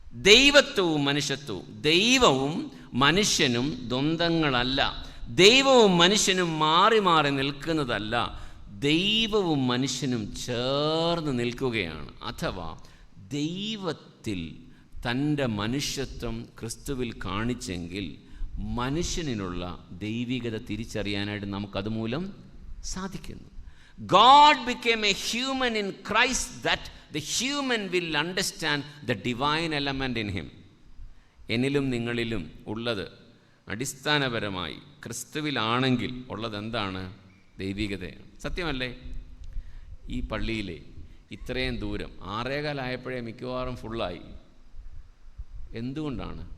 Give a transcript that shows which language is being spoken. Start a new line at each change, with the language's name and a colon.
Malayalam: ദൈവത്വവും മനുഷ്യത്വവും, ദൈവവും മനുഷ്യനും ദ്വന്ദ്ങ്ങളല്ല, ദൈവവും മനുഷ്യനും മാറി മാറി നിൽക്കുന്നതല്ല, ദൈവവും മനുഷ്യനും ചേർന്ന് നിൽക്കുകയാണ്. അഥവാ ദൈവത്തിൽ തൻ്റെ മനുഷ്യത്വം ക്രിസ്തുവിൽ കാണിച്ചെങ്കിൽ മനുഷ്യനിലുള്ള ദൈവികത തിരിച്ചറിയാനായിട്ട് നമുക്കതുമൂലം സാധിക്കുന്നു.
English: God became a human in Christ that the human will understand the divine element in him.
Malayalam: എന്നിലും നിങ്ങളിലും ഉള്ളത് അടിസ്ഥാനപരമായി ക്രിസ്തുവിലാണെങ്കിൽ ഉള്ളത് എന്താണ്? ദൈവികതയാണ്. സത്യമല്ലേ? ഈ പള്ളിയിലെ ഇത്രയും ദൂരം 6:15 മിക്കവാറും ഫുള്ളായി. എന്തുകൊണ്ടാണ്?